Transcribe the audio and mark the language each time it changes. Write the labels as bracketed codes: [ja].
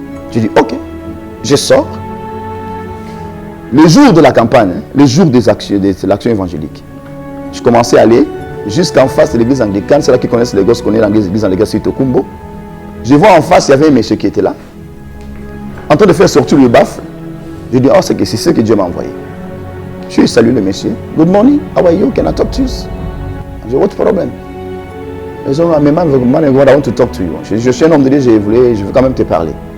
[fr] Tu dis, ok, je sors. Le jour de la campagne, le jour de l'action évangélique, je commençais à aller jusqu'en face de l'église anglicane. C'est là qu'ils connaissent les gosses, connaissent l'église anglicane sur Tokumbo. Je vois en face, il y avait un monsieur qui était là, en train de faire sortir le baffle. Je dis, oh, c'est ce que Dieu m'a envoyé. Je salue le monsieur. [en] Good morning, how are you? Can I talk to you? [fr] Je dis, [en] what's the problem? [fr] Ils ont dit, [en] man of God, I want to talk to you. [fr] Je suis un homme de Dieu, je veux quand même te parler.